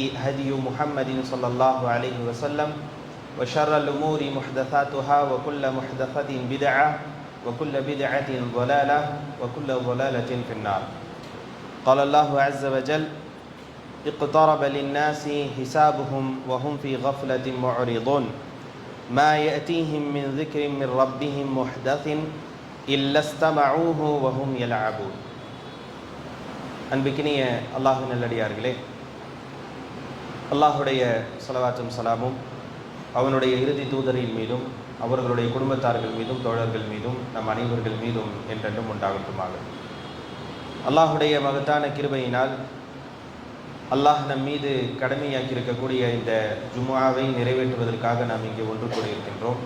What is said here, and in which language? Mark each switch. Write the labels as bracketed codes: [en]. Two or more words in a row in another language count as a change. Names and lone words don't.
[ar] هدي محمد صلى الله عليه وسلم وشر الأمور محدثاتها وكل محدثة بدعة وكل بدعة ضلالة وكل ضلالة في النار قال الله عز وجل اقترب للناس حسابهم وهم في غفلة معرضون ما يأتيهم من ذكر من ربهم محدث إلا استمعوه وهم يلعبون [ta] அன்பிக்கினிய அல்லாஹ்வின் நல்லடியார்களே, அல்லாஹுடைய ஸலவாத்தும் சலாமும் அவனுடைய இறுதி தூதரின் மீதும் அவர்களுடைய குடும்பத்தார்கள் மீதும் தோழர்கள் மீதும் நம் அனைவர்கள் மீதும் என்றென்றும் உண்டாகட்டுமாக. அல்லாஹுடைய மகத்தான கிருபையினால் அல்லாஹ் நம் மீது கடமையாக்கி இருக்கக்கூடிய இந்த ஜும்ஆவை நிறைவேற்றுவதற்காக நாம் இங்கே ஒன்று கூடியிருக்கின்றோம்.